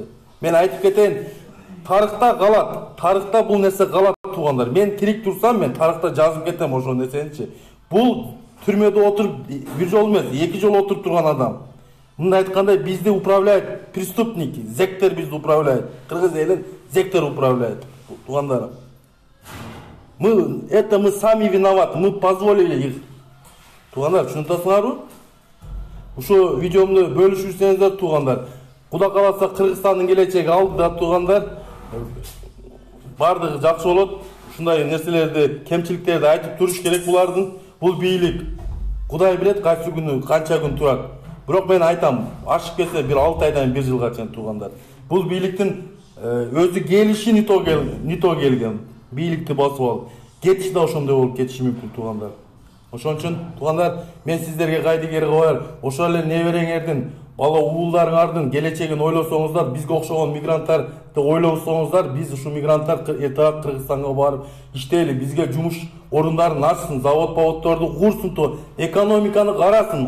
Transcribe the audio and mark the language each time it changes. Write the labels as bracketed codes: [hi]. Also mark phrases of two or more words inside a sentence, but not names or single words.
[ky] Мен айтып кетейин, тарыхта калат. Тарыхта бул нерсе калат туғандар. Мен тирик турсам, мен тарыхта жазып кетем ошол нерсеничи. Бул түрмөдө отуруп бир жол эмес, 2 жол отуруп турган адам. Мындай айткандай бизди [ru] управляет преступники, [ky] зектер бизди управляет. Кыргыз элин зектер управляет туғандар. [ru] Мы сами виноваты, мы позволили их. [ky] Туғандар, түшүнүп Ушо видеомду бөлүшүрсөңүздөр туғандар. Куда каласа Кыргызстандын келечеги алдыда туғандар. Бардыгы жакшы болот. Ушундай нерселерди, кемчиликтерди айтып туруш керек булардын. Бул бийлик. Кудай билет кайсы күнү, канча күн турат. Бирок мен айтам, ашып кетсе бир 6 айдан 1 жылга чейин туугандар. Бул бийликтин өзү келиши [ru] не то [ky] келген. Бийликти басып алып, кетиши да ошондой болуп кетиши мүмкүн туугандар. Ошон үчүн туугандар, мен сиздерге кайдыгер кылар, ошол эле небереңердин, бала уулдарыңардын келечегин ойлосоңуздар, бизге окшогон мигранттарды ойлосоңуздар, биз ушу мигранттар эртаак Кыргызстанга барып иштейли, бизге жумуш орундарын ачсын, завод-поводдорду курсун, экономиканы карасын.